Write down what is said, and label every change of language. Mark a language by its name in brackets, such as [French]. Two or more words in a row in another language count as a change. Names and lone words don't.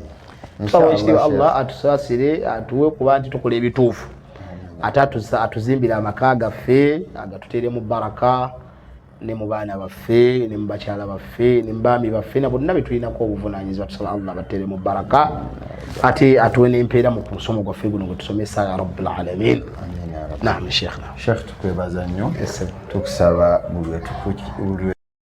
[Ganda] inshallah Allah atusaasire atuwe kuba nti tukola ebituufu ate atuzimbira amaka gaffe agatuteere mu baraka ne mu baana baffe ne mu bakyala baffe ne mu baami baffe na bonna betulinako obuvunaanyizibwa tusaba Allah bateere mu baraka ate atuwe n'empeera mu musomo gwaffe guno gwe tusomesa [Arabic] يا رب العالمين. نعم شيخنا [Ganda] tukwebaza nnyo tukusaba buli